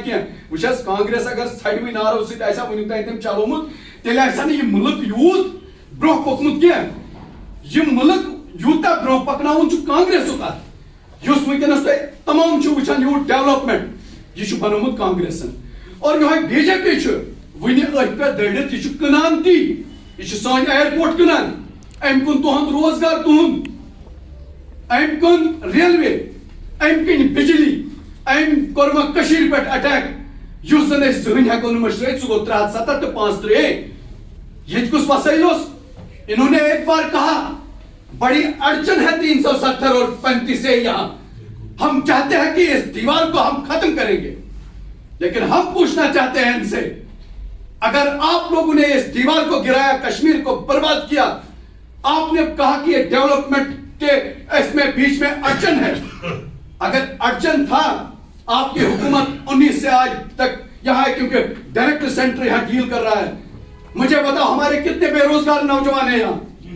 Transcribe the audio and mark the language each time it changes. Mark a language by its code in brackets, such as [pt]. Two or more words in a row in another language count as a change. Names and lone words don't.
[ks] کینٛہہ وٕچھ حظ کانگریس اگر ژھڑوٕے نارو سۭتۍ آسہِ ہا وُنیُک تانۍ تٔمۍ چلومُت تیٚلہِ آسہِ ہا نہٕ یہِ مُلک یوٗت برونٛہہ پوٚکمُت کینٛہہ یہِ مُلک یوٗتاہ برونٛہہ پکناوُن چھُ کانگریسُک اتھ یُس وٕنکیٚنس تُہۍ تمام چھِو وٕچھان یوٗت ڈیولپمنٹ یہِ چھُ بنومُت کانگریسن اور یِہوٚے بی جے پی چھُ وُنہِ أتھۍ پٮ۪ٹھ دٔرِتھ یہِ چھُ کٕنان تی یہِ چھُ سٲنۍ ایرپورٹ کٕنان أمۍ کُن تُہُنٛد روزگار تُہُنٛد أمۍ کُن ریلوے أمۍ کِنۍ بجلی أمۍ کوٚرمکھ کٔشیٖرِ پٮ۪ٹھ اٹیک یُس زن أسۍ زٕہٕنۍ ہٮ۪کو نہٕ مٔشرٲیِتھ سُہ گوٚو 370 تہٕ 35 ییٚتہِ کُس وسٲیل اوس [ur] انہوں نے ایک بار کہا بڑی اڑچن ہے 370 اور 35 یہاں ہم چاہتے ہیں کہ اس دیوار کو ہم ختم کریں گے لیکن ہم پوچھنا چاہتے ہیں ان سے اگر آپ لوگوں نے اس دیوار کو گرایا کشمیر کو برباد کیا آپ نے کہا کہ یہ ڈیولپمنٹ کے اس میں بیچ میں اڑچن ہے اگر اڑچن تھا آپ کی حکومت 19 سے آج تک یہاں ہے کیونکہ ڈائریکٹ سینٹر یہاں ڈیل کر رہا ہے مجھے بتاؤ ہمارے کتنے بے روزگار نوجوان ہیں یہاں